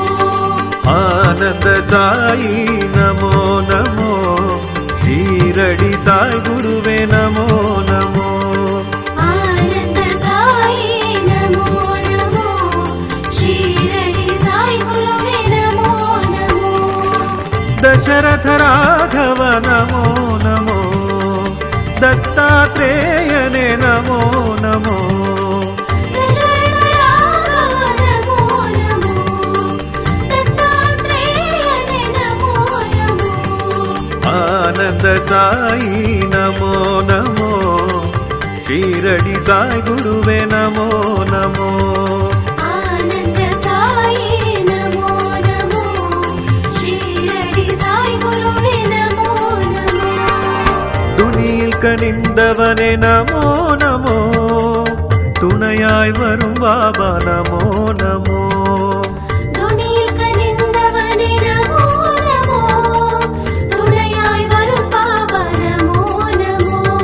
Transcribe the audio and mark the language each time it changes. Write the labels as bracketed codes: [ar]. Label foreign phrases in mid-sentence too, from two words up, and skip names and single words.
[sa] आनन्द साई नमो नमो शीरडी साई गुरुवे नमो नमो। आनन्द साई नमो नमो शिरडी साई गुरुवे नमो नमो। दशरथ राघव नमो नमो दत्तात्रेयने नमो नमो। दशरथ राघव नमो नमो दत्तात्रेयने नमो नमो। आनंद साई नमो नमो शीरडी साई गुरुवे नमो नमो। आनंद साई नमो नमो शिरडी साई गुरुवे नमो नमो। [ta] துணியில் கனிந்தவனே [sa] नमो नमो [ta] துணையாய் வரும் பாபா [sa] नमो नमो। [ta] துணியில் கனிந்தவனே [sa] नमो नमो [ta] துணையாய் வரும் பாபா [sa] नमो नमो।